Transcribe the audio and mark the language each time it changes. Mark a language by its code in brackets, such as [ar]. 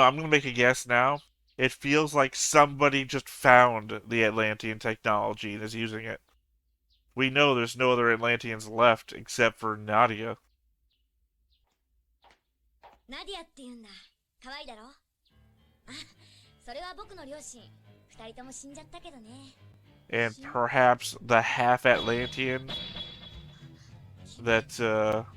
[en] I'm gonna make a guess now. It feels like somebody just found the Atlantean technology and is using it. We know there's no other Atlanteans left except for Nadia. [ja] ナディアって言うんだ。可愛いだろ？あ、それは僕の両親。二人とも死んじゃったけどね。 [en] And perhaps the half-Atlantean that,